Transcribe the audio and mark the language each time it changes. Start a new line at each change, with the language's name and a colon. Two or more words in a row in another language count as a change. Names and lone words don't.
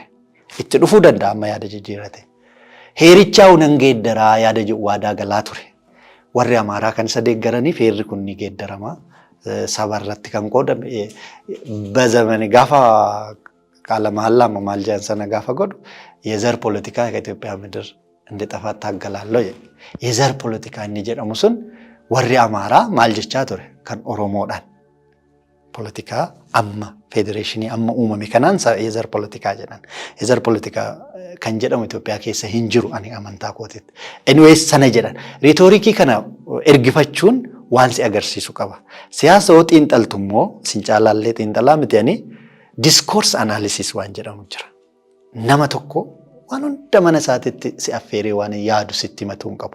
Oromo: Itti dhufuu danda'a amma yaada jijjiirate. Heerichaa unan geeddaraa yaada jedhu waadaa galaa ture. Warri Amaaraa kan isa deeggaraniif heerri kun ni geeddarama. Saba irratti kan qoodame bazamani gaafa qaala maallama maal jedhan sana gaafa godhu
Amharic: የዘር ፖለቲካ ከኢትዮጵያ ምድር እንዲጠፋ ታገላለሁ የዘር ፖለቲካ
Oromo: inni jedhamu sun warri Amaaraa maal jechaa ture kan Oromoodhaan ፖለቲካ amma federeeshinii amma uumame kanaan
Amharic: የዘር ፖለቲካ
Oromo: jedhan
Amharic: የዘር ፖለቲካ
Oromo: kan jedhamu Itoophiyaa keessa hin jiru ani amantaa kootitti. Anyways sana jedhan riitoorikii kana ergifachuun waan si agarsiisu qaba. Siyaasa yoo xiinxaltu immoo sin caalaallee xiinxalaa miti ani
English: discourse analysis
Oromo: waan jedhamu jira. Nama tokko waan hunda mana isaatitti si affeeree waan yaadu sitti himatu hin qabu.